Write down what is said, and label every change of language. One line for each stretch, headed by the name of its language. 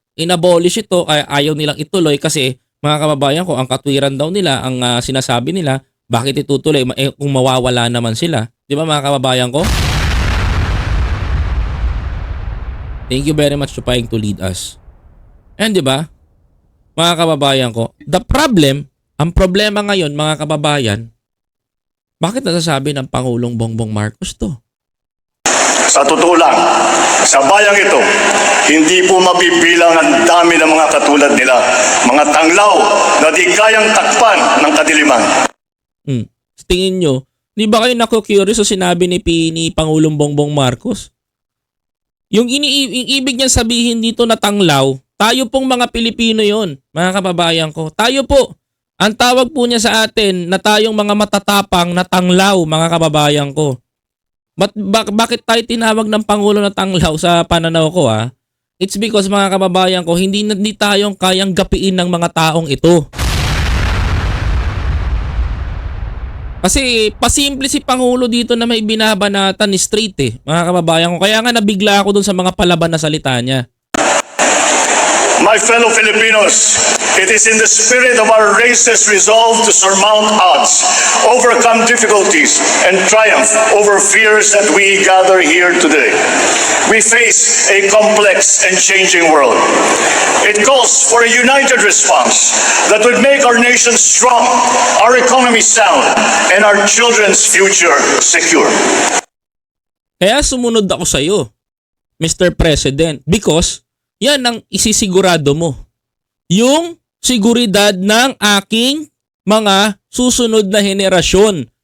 Filipino: Inabolish ito, ayaw nilang ituloy kasi, mga kababayan ko, ang katwiran daw nila, ang sinasabi nila, bakit itutuloy kung mawawala naman sila. Di ba mga kababayan ko?
English: Thank you very much for trying to lead us.
Filipino: And di ba, mga kababayan ko, ang problema ngayon, mga kababayan, bakit nasasabi ng Pangulong Bongbong Marcos to? Sa totoo lang, sa bayang ito, hindi po mabibilang ang dami ng mga katulad nila, mga tanglaw na di kayang takpan ng kadiliman. Tingin nyo, di ba kayo naku-curious sa sinabi ni Pangulong Bongbong Marcos? Yung ibig niya sabihin dito na tanglaw, tayo pong mga Pilipino yon, mga kababayan ko. Tayo po, ang tawag po niya sa atin na tayong mga matatapang na tanglaw, mga kababayan ko. Bakit tayo tinawag ng Pangulo na tanglaw sa pananaw ko ha?
English: It's because
Filipino: mga kababayan ko, hindi tayong kayang gapiin ng mga taong ito. Kasi pasimple si Pangulo dito na may binabanatan ni straight mga kababayan ko. Kaya nga nabigla ako dun sa mga palaban na salita niya.
English: My fellow Filipinos, it is in the spirit of our race's resolve to surmount odds, overcome difficulties, and triumph over fears that we gather here today. We face a complex and changing world. It calls for a united response that would make our nation strong, our economy sound, and our children's future secure.
Filipino: Kaya sumunod ako sa iyo, Mr. President, because yan ang isisigurado mo. Yung seguridad ng aking mga susunod na henerasyon.